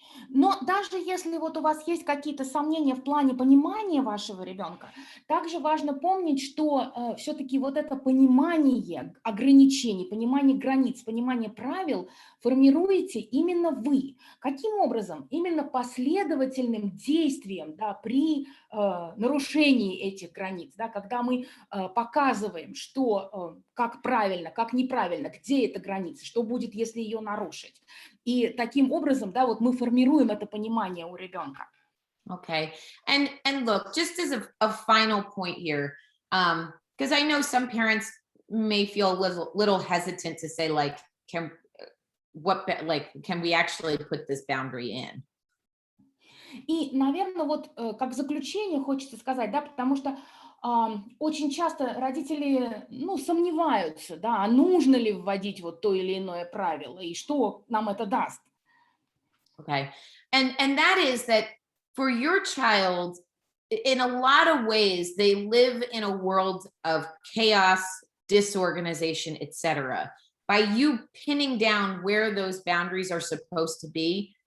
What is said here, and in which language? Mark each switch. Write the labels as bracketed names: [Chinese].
[Russian] Но даже если вот у вас есть какие-то сомнения в плане понимания вашего ребенка, также важно помнить, что все-таки вот это понимание ограничений, понимание границ, понимание правил формируете именно вы. Каким образом? Именно последовательным действием, да, при нарушении этих границ, да, когда мы показываем, что, как правильно, как неправильно, где эта граница, что будет, если ее нарушить. И таким образом, да, вот мы формируем это понимание у ребенка. [English] Okay. And look, just as a final point here, because I know some parents may feel a little hesitant to say, like, can we actually put this boundary in? [Russian] И, наверное, вот как заключение хочется сказать, да, потому что очень часто родители, ну, сомневаются, да, а нужно ли вводить вот то или иное правило, и что нам это даст. [English] Okay. And that is that for your child, in a lot of ways, they live in a world of chaos, disorganization, etc. By you pinning down where those boundaries are supposed to be,